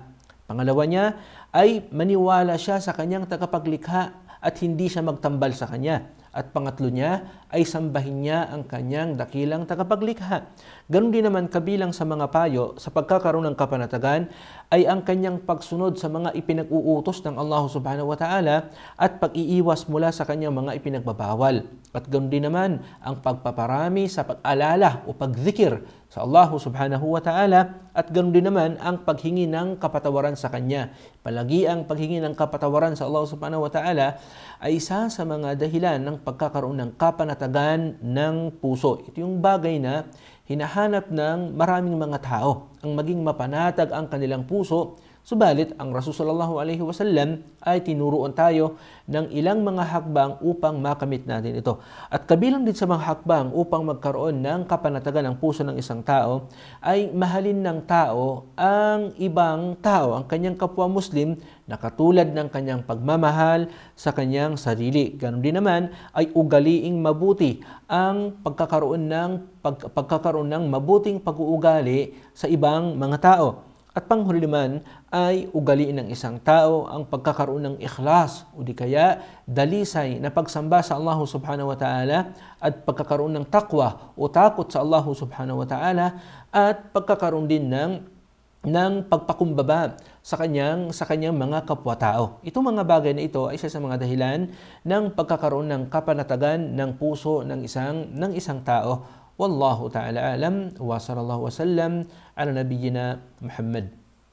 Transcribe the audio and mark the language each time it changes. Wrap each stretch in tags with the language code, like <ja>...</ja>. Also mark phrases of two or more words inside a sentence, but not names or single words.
<tl>Pangalawa niya ay maniwala siya sa kanyang tagapaglikha at hindi siya magtambal sa kanya. At pangatlo niya ay sambahin niya ang kanyang dakilang tagapaglikha. Ganon din naman kabilang sa mga payo sa pagkakaroon ng kapanatagan ay ang kanyang pagsunod sa mga ipinag-uutos ng</tl> <ar>الله سبحانه وتعالى</ar> <tl>at pag-iiwas mula sa kanyang mga ipinagbabawal. At ganon din naman ang pagpaparami sa pag-alala o pagzikir sa</tl> <ar>الله سبحانه وتعالى</ar> <tl>at ganon din naman ang paghingi ng kapatawaran sa Kanya. Palagi ang paghingi ng kapatawaran sa</tl> <ar>الله سبحانه وتعالى</ar> <tl>ay isa sa mga dahilan ng pagkakaroon ng kapanatagan ng puso. Ito yung bagay na hinahanap ng maraming mga tao, ang maging mapanatag ang kanilang puso. Subalit, ang Rasul</tl> <ar>صلى الله عليه وسلم</ar> <tl>ay tinuruan tayo ng ilang mga hakbang upang makamit natin ito. At kabilang din sa mga hakbang upang magkaroon ng kapanatagan ng puso ng isang tao ay mahalin ng tao ang ibang tao, ang kanyang kapwa Muslim na katulad ng kanyang pagmamahal sa kanyang sarili. Ganon din naman ay ugaliing mabuti ang pagkakaroon ng mabuting pag-uugali sa ibang mga tao. At panghuli naman ay ugaliin ng isang tao ang pagkakaroon ng ikhlas o di kaya dalisay na pagsamba sa</tl> <ar>الله سبحانه وتعالى</ar> <tl>at pagkakaroon ng takwa o takot sa</tl> <ar>الله سبحانه وتعالى</ar> <tl>at pagkakaroon din ng ng pagpakumbaba sa kanyang mga kapwa-tao. Itong mga bagay na ito ay isa sa mga dahilan ng pagkakaroon ng kapanatagan ng puso ng isang tao.</tl> <ar>والله تعالى أعلم وصلى الله وسلم على نبينا محمد.</ar>